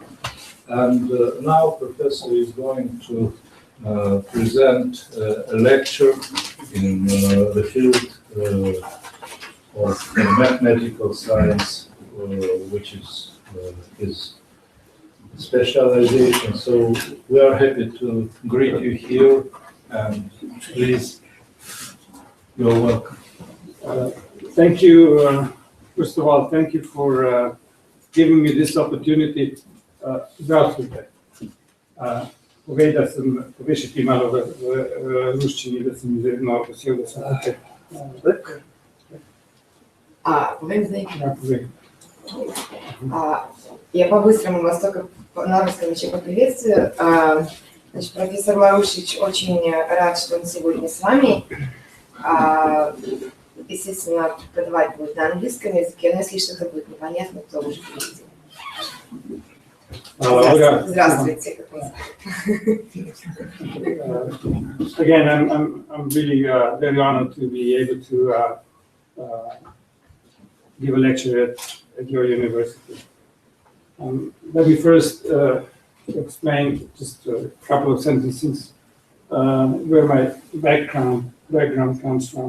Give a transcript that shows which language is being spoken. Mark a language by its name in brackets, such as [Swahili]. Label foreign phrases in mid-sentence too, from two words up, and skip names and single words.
[English] And now Professor is going to present a lecture in the field of mathematical science, which is his specialization. So we are happy to greet you here, and please, you're welcome. Thank you. First of all, thank you for giving me this opportunity. [Russian] Здравствуйте. [Slovenian] Povej da sam povešiti malo v ruščini, da sem izredno vesel, da sem tukaj. Povem zdaj? Ja, povej. [Russian] Я по-быстрому вас только на русском еще поприветствую. Значит, профессор Марушич очень рад, что он сегодня с вами. Естественно, преподавать будет на английском языке, но если что-то будет непонятно, то уже переведем. Здравствуйте. [English] Again, I'm really very honored to be able to give a lecture at your university. Let me first explain just a couple of sentences where my background comes from.